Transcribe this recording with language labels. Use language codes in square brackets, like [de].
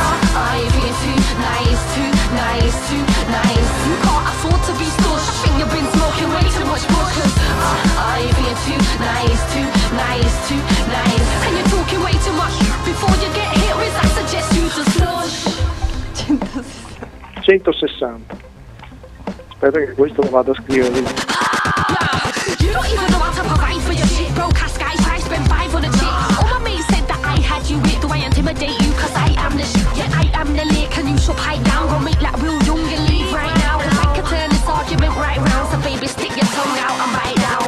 [en] I've been too nice, too nice, too nice. You can't afford to be sore. I think you've been smoking way too much more. 'Cause I've been too nice, too nice, too nice. And you're talking way too much. Before you get hit with that, 160. [it] Aspetta che questo lo vado a scrivere. [en] You don't even know how to provide for your shit. Broadcast guy, try spend five on a chick. All my mates said that I had you with. Do I intimidate you? 'Cause I am the shit. Yeah, I am the lick. And you should pipe down. Go make like Will Young and leave right now. If I could turn this argument right round, so baby stick your tongue out and bite down.